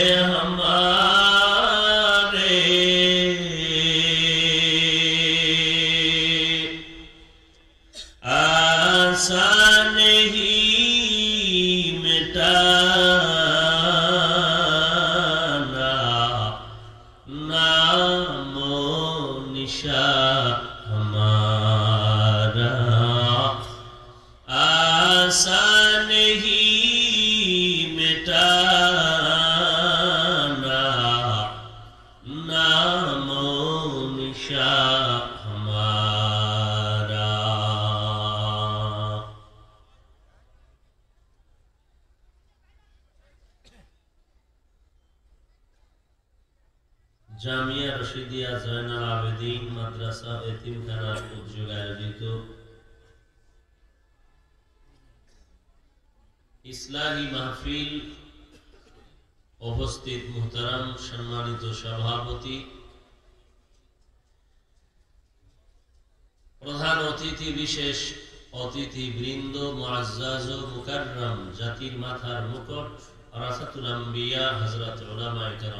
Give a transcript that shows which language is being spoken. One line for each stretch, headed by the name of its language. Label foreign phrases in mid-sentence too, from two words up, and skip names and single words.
Urdu: ہمارے، آسان ہی مٹانا نام و نشان ہمارا، آسان ہی مٹانا نام و نشان ہمارا.
Bangla: জামিয়া রশিদিয়া জয়নাল আবেদিন মাদ্রাসা এতিমখানার উদ্যোগে আয়োজিত ইসলাহি মাহফিল, উপস্থিত মুহতারাম সম্মানিত সভাপতি, প্রধান অতিথি, বিশেষ অতিথিবৃন্দ, মুআজ্জাজ ও মুকাররম, জাতির মাথার মুকুট,
Arabic: ورثة الأنبياء,
Bangla: হযরত উলামায়ে কেরাম।